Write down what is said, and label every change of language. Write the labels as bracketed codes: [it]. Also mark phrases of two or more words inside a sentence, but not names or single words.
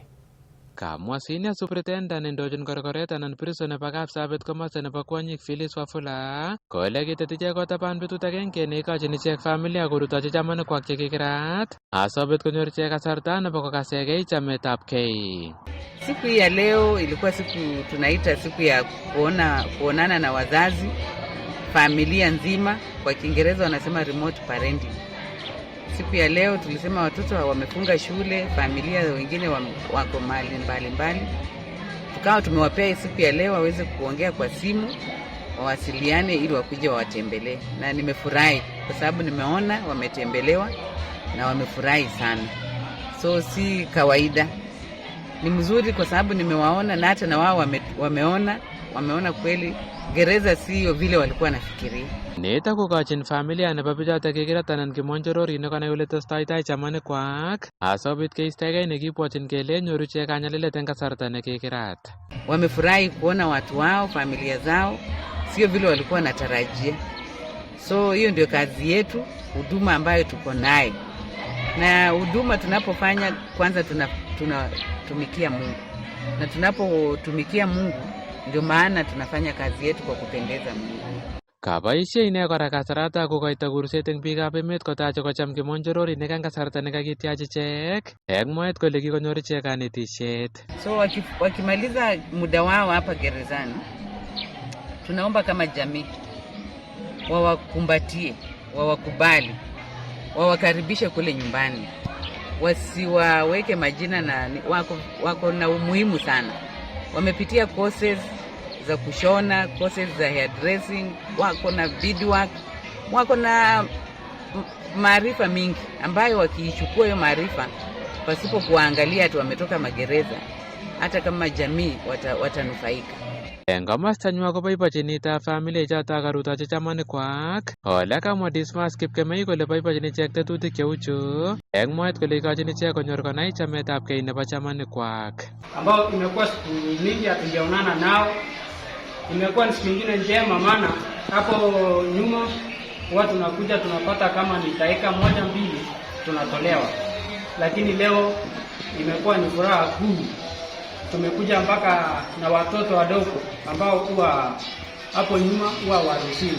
[kln] Kamwa Senior Superintendent indochin korkoret anan prison nebo Kapsabet komosta nebo kwonyik Phyllis Wafula kole kitet ichek kotaban betut agenge neikochin ichek familia korutochi chamanikwak chekikirat asobet konyor ichek kasarta nebo kokasekei chametabkei. [sw] Siku hii ya leo ilikuwa siku tunaita siku ya kuonana na wazazi, familia nzima, kwa Kiingereza wanasema [en] remote parenting. [sw] Siku ya leo tulisema watoto wamefunga shule, familia wengine wako mahali mbalimbali. Tukawa tumewapea siku ya leo waweze kuongea kwa simu, wawasiliane ili wakuje wawatembelee. Na nimefurahi kwa sababu nimeona wametembelewa na wamefurahi sana. So si kawaida. Ni mzuri kwa sababu nimewaona na hata na wao wameona kweli gereza sio vile walikuwa nafikiria. [kln] Neta kokochin familia nebo bichotok kikirat anan kimonjororinik konai ole testoitai chamanikwak asobit keistegei nekibwotyin kele nyoru ichek kanyalilet eng kasarta nekikirat. [sw] Wamefurahi kuona watu wao, familia zao, sio vile walikuwa natarajia. So hiyo ndio kazi yetu, huduma ambayo tuko nayo. Na huduma tunapofanya kwanza tunatumikia Mungu. Na tunapotumikia Mungu ndio maana tunafanya kazi yetu kwa kupendeza Mungu. [kln] Kaboisie ine kora kasarata kokoito kurset eng biikab emet kotache kocham kimonjororinik eng kasarta nekakityach ichek eng mwaet kole kikonyor ichek kanetisiet. [sw] So wakimaliza muda wao hapa gerezani, tunaomba kama jamii wawakumbatie, wawakubali, wawakaribishe kule nyumbani. wasiwaweke majina na wako na umuhimu sana. Wamepitia courses za kushona, courses za hairdressing, wako na beadwork, wako na maarifa mingi ambayo wakiichukua hiyo maarifa pasipo kuangalia ati wametoka magereza, hata kama jamii watanufaika. [kln] Eng komastanywa koboibochinita familia choto karutochi chamanikwak. Ole kamwa Dismas Kipkemei kole boibochin ichek tetutik cheu chu. Eng mwaet kole ikochin ichek konyor konai chametabgei nebo chamanikwak. [sw] Ambao imekuwa siku nyingi hatujaonana nao. Imekuwa ni siku nyingine njema, maana hapo nyuma watu tunakuja tunapata kama ni dakika 1-2 tunatolewa. Lakini leo imekuwa ni furaha kuu. Tumekuja mpaka na watoto wadogo ambao huwa hapo nyuma huwa waruhusiwi.